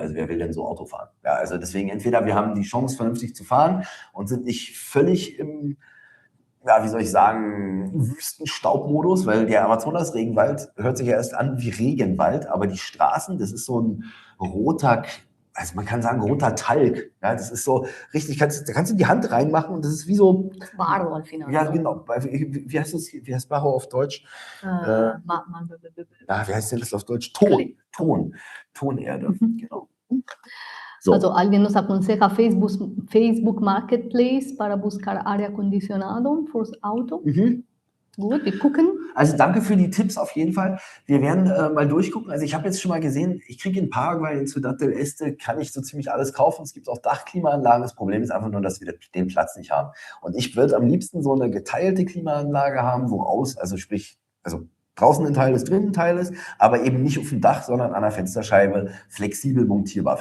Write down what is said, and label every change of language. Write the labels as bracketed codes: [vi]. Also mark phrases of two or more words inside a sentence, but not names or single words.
[de] Also wer will denn so Auto fahren? Ja, also deswegen entweder wir haben die Chance, vernünftig zu fahren und sind nicht völlig im Wüstenstaubmodus, weil der Amazonas-Regenwald hört sich ja erst an wie Regenwald, aber die Straßen, das ist so ein roter, also man kann sagen roter Talg. Ja, das ist so richtig, da kannst du die Hand reinmachen und das ist wie so... [es] Barro al final. [de] Ja, genau. Wie heißt Barro auf Deutsch? Wie heißt denn das auf Deutsch? Tonerde, genau. So. Also [es] alguien nos aconseja Facebook Marketplace para buscar aire acondicionado [de] fürs Auto. Gut, wir gucken. Also danke für die Tipps auf jeden Fall. Wir werden mal durchgucken. Also ich habe jetzt schon mal gesehen, ich kriege in Paraguay, in Ciudad del Este, kann ich so ziemlich alles kaufen. Es gibt auch Dachklimaanlagen. Das Problem ist einfach nur, dass wir den Platz nicht haben. Und ich würde am liebsten so eine geteilte Klimaanlage haben, also draußen ein Teil ist, drinnen ein Teil ist, aber eben nicht auf dem Dach, sondern an der Fensterscheibe flexibel montierbar.